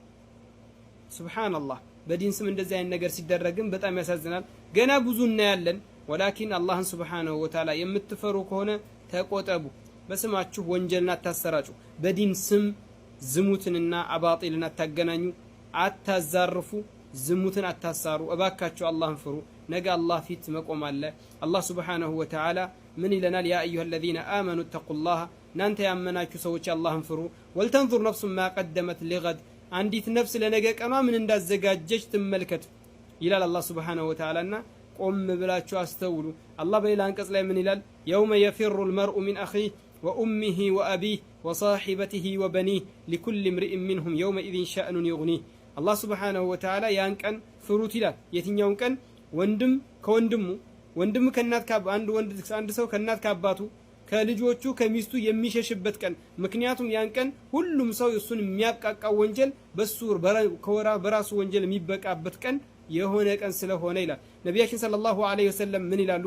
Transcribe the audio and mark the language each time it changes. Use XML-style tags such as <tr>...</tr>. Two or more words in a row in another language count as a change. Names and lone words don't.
<am>ሱብሃንአላህ። በዲን ስም እንደዚህ አይነት ነገር ሲደረግም በጣም ያሳዝናል። ገና ብዙ እናያለን። ወላኪን አላህን</am> <ar>سبحانه وتعالى</ar> <am>የምትፈሩ ከሆነ ተቆጠቡ። በስማችሁ ወንጀልን አታሰራጩ። በዲን ስም ዝሙትንና አባጢልን አታገናኙ፣ አታዛርፉ፣ ዝሙትን አታሳሩ። እባካችሁ አላህን ፍሩ። ነገ አላህ ፊት መቆም አለ። አላህ</am> <ar>سبحانه وتعالى</ar> <am>ምን ይለናል?</am> <ar>يا أيها الذين آمنوا اتقوا الله</ar> <am>እናንተ ያመናችሁ ሰዎች አላህን ፍሩ።</am> <ar>ولتنظر نفس ما قدمت لغد</ar> <am>አንዲት ነፍስ ለነገ ቀኗ ምን እንዳዘጋጀች ትመልከት ይላል አላህ</am> <ar>سبحانه وتعالى</ar> <am>ቆም ብላችሁ አስተውሉ። አላህ በሌላ አንቀጽ ላይ ምን ይላል?</am> <ar>يوم يفر المرء من أخيه وأمه وأبيه وصاحبته وبنيه لكل امرئ منهم يومئذ شأن يغنيه።</ar> <am>አላህ ሱብሃነሁ ወተዓላ ያን ቀን ፍሩት ይላል። የትኛውን ቀን? ወንድም ከወንድሙ፣ ወንድም ከእናት አንድ ሰው ከእናት ከአባቱ ከልጆቹ ከሚስቱ የሚሸሽበት ቀን። ምክንያቱም ያን ቀን ሁሉም ሰው እሱን የሚያቃቃው ወንጀል በራሱ ወንጀል የሚበቃበት ቀን የሆነ ቀን ስለሆነ ይላል ነቢያችን</am> <ar>صلى الله عليه وسلم።</ar> <am>ምን ይላሉ?</am>